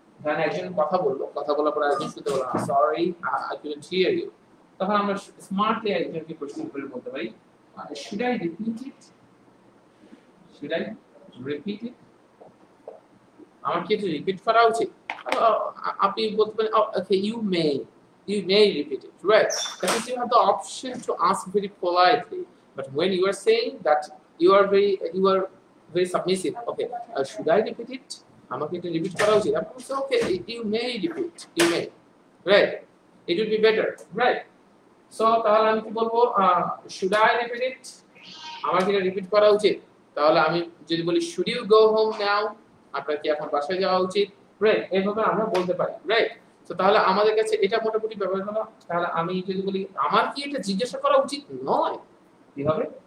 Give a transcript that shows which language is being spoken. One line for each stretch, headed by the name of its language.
Bangla: ধরেন একজন কথা বললো, কথা বলার পর একজন শুনতে বললো
English: sorry I couldn't hear you,
Bangla: তখন আমরা স্মার্টলি একজনকে কোশ্চেন করে বলতে পারি
English: should I repeat it, should I repeat it,
Bangla: আমার কি এটা রিপিট করা উচিত? আপনি বলতে পারেন
English: Okay you may repeat it, right? That means you have the option to ask very politely, but when you are saying that you are very submissive, okay, should I repeat it?
Bangla: আমাকে এটা repeat করা উচিত? আপনি বলছেন
English: okay you may repeat, you may, right? It would be better, right?
Bangla: So তাহলে আমি কি বলবো?
English: should I repeat it?
Bangla: আমার কি এটা রিপিট করা উচিত? তাহলে আমি যদি বলি
English: should you go home now?
Bangla: আপনার কি এখন বাসায় যাওয়া উচিত, রাইট? এইভাবে আমরা বলতে পারি, রাইট? তো তাহলে আমাদের কাছে এটা মোটামুটি ব্যবহার হলো। তাহলে আমি যদি বলি আমার কি এটা জিজ্ঞাসা করা উচিত নয়, কি হবে?